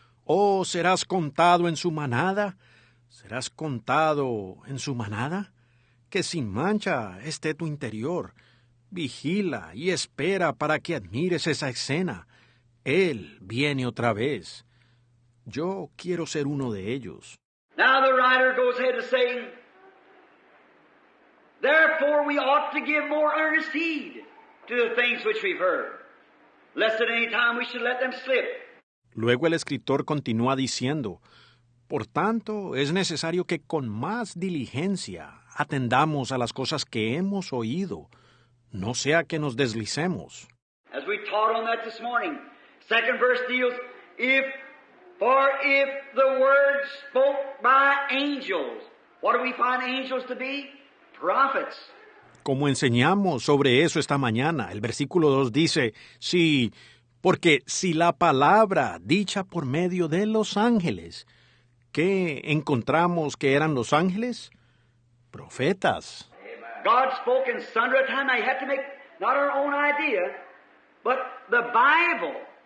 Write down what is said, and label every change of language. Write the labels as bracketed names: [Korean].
[Spanish] Oh, ¿serás contado en su manada? ¿Serás contado en su manada? que sin mancha esté tu interior. Vigila y espera para que admires esa escena. Él viene otra vez. Yo quiero ser uno de ellos. [English] Now the writer goes ahead to say, therefore we ought to give more earnest heed to the things which we've heard, lest at any time we should let them slip. [Spanish] Luego el escritor continúa diciendo, por tanto, es necesario que con más diligencia atendamos a las cosas que hemos oído, no sea que nos deslicemos. [English] As we taught on that this morning, second verse deals, if the word spoke by angels, what do we find angels to be? Prophets. [Spanish] Como enseñamos sobre eso esta mañana, el versículo 2 dice, sí, porque si la palabra dicha por medio de los ángeles, ¿qué encontramos que eran los ángeles? Profetas. [English] God spoke in sundry times. Now you have to make not our own idea, but the Bible.